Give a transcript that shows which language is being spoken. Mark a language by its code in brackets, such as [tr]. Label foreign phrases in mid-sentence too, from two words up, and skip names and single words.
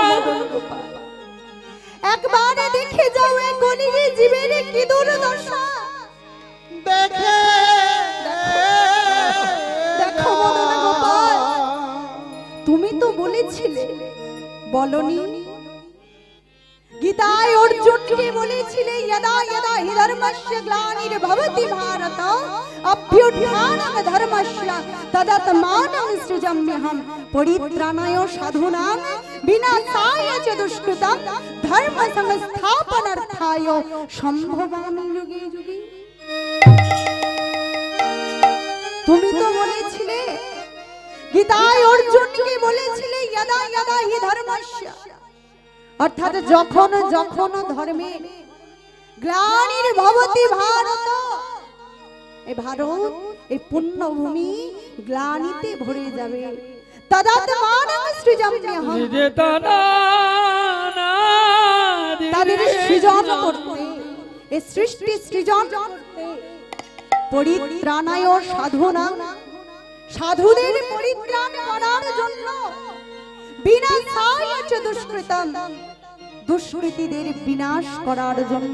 [bn] একবার দেখে যাও এ গলির জীবের কি দুর্দশা। দেখে দেখো মদন গোপাল, তুমি তো বলেছিলে, বলনি? গীতায় অর্জুনকে বলেছিলে [sa] यदा यदा हि धर्मस्य ग्लानिर्भवति भारत अभ्युत्थानं धर्मस्य तदात्मानं सृजाम्यहं परित्राणाय साधूनां विनाशाय च दुष्कृतं धर्म संस्थापनार्थाय সম্ভবামি যুগে যুগে। [bn] তুমি তো বলেছিলে, গীতায় অর্জুনকে বলেছিলে [sa] यदा यदा हि धर्मस्य, [bn] অর্থাৎ যখন যখন ধর্মে গ্লানির ভবতি ভারত, এই ভারত এই পুণ্যভূমি গ্লানিতে ভরে যাবে, [sa] তদাত্মানং সৃজাম্যহম, [bn] তাদের সৃজন করতে, এই সৃষ্টি সৃজন করতে, [sa] পরিত্রাণায় সাধুনাং, [bn] সাধুদের পরিত্রাণ করার জন্য, [sa] বিনাশায় চ দুষ্কৃতম, [bn] দুষ্কৃতীদের বিনাশ করার জন্য।